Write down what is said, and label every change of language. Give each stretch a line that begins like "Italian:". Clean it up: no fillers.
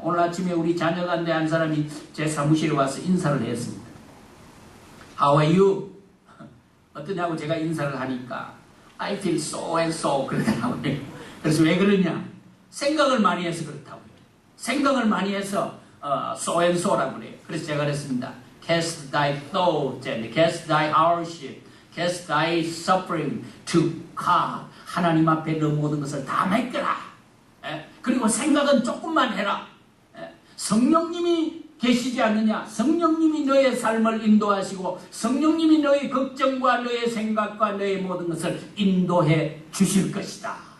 Korean: 오늘 아침에 우리 자녀 가운데 한 사람이 제 사무실에 와서 인사를 했습니다.
English: How are you?
Korean: 어떠냐고 제가 인사를 하니까
English: I feel so and so
Korean: 그러더라고요. 그래서 왜 그러냐? 생각을 많이 해서 그렇다고요. 생각을 많이 해서
English: so and so
Korean: 라고 그래요. 그래서 제가 그랬습니다.
English: Cast thy thoughts and cast thy hardship, cast thy suffering to God.
Korean: 하나님 앞에 너 모든 것을 다 맡겨라. 그리고 생각은 조금만 해라. 성령님이 계시지 않느냐? 성령님이 너의 삶을 인도하시고 성령님이 너의 걱정과 너의 생각과 너의 모든 것을 인도해 주실 것이다.